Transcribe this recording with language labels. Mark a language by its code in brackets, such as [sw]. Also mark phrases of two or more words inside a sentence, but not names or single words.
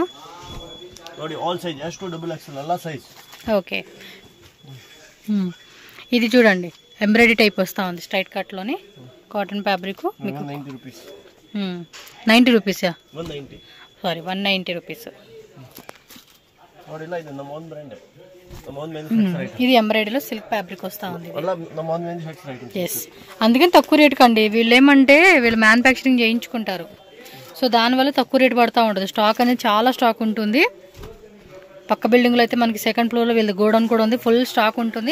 [te] ನೋಡಿ [en] all size S to XXL [te] అలా సైజ్. ఓకే. ఇది చూడండి, ఎంబ్రాయిడరీ టైప్ వస్తా ఉంది [en] straight cut [te] లోని, [en] cotton fabric. [te] మీకు 90 రూపీస్. 90 రూపీసా? 190. [en] sorry, 190 rupees. [kn] ನೋಡಿಲ್ಲ, ಇದು ನಮ್ಮ [en] own brand, [kn] ನಮ್ಮ [en] own manufacture item. [te] ఇది ఎంబ్రాయిడరీలో [en] silk fabric [te] వస్తా ఉంది. అలా ನಮ್ಮ [en] own manufacture item. [te] yes, అందుకని తక్కువ రేట్ కండి. వీళ్ళు ఏమంటే వీళ్ళు మ్యానుఫ్యాక్చరింగ్ చేయించుకుంటారు, సో దానివల్ల తక్కువ రేట్ పడతా ఉంటుంది. స్టాక్ అనేది చాలా స్టాక్ ఉంటుంది. పక్క బిల్డింగ్లో అయితే మనకి [en] second floor [te] వీళ్ళ గోడౌన్ కూడా ఉంది, [en] full stock [te] ఉంటుంది.